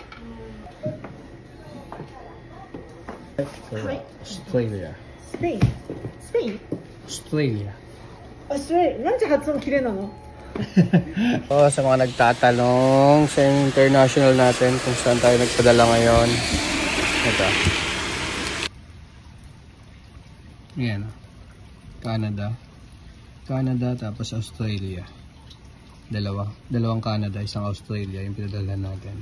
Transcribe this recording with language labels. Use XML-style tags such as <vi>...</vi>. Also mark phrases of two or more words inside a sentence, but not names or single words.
<tl>Australia. Spain. Spain. Australia. Australia.</tl> <ja>なんで発音綺麗なの?</ja> <tl>Sa mga nagtatanong sa international natin kung saan tayo nagpadala ngayon. Ito. Ayan. Canada tapos Australia. Dalawang Canada, isang Australia yung pinadala natin.</tl>